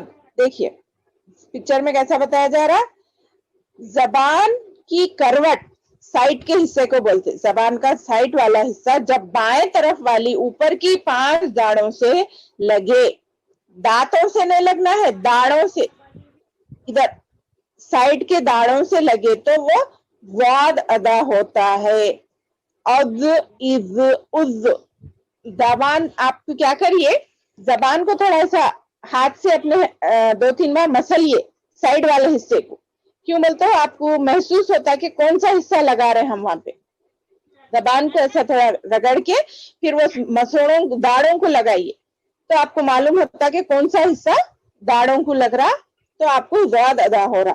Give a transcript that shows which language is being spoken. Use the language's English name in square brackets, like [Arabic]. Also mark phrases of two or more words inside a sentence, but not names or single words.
[Urdu] دیکھیے پکچر میں کیسا بتایا جا رہا، زبان کی کروٹ سائٹ کے حصے کو بولتے. زبان کا سائٹ والا حصہ جب بائیں طرف والی اوپر کی 5 داڑوں سے لگے، دانتوں سے نہیں لگنا ہے، داڑوں سے، ادھر سائٹ کے داڑوں سے لگے تو وہ واد ادا ہوتا ہے. از از از. زبان آپ کیا کریے، زبان کو تھوڑا سا ہاتھ سے اپنے 2-3 بار مسلیے سائڈ والے حصے کو. کیوں بولتا ہوں، آپ کو محسوس ہوتا ہے کہ کون سا حصہ لگا رہے ہیں ہم وہاں پہ. زبان کو ایسا تھوڑا رگڑ کے پھر وہ مسوڑوں داڑوں کو لگائیے تو آپ کو معلوم ہوتا کہ کون سا حصہ داڑوں کو لگ رہا تو آپ کو زاد ادا ہو رہا.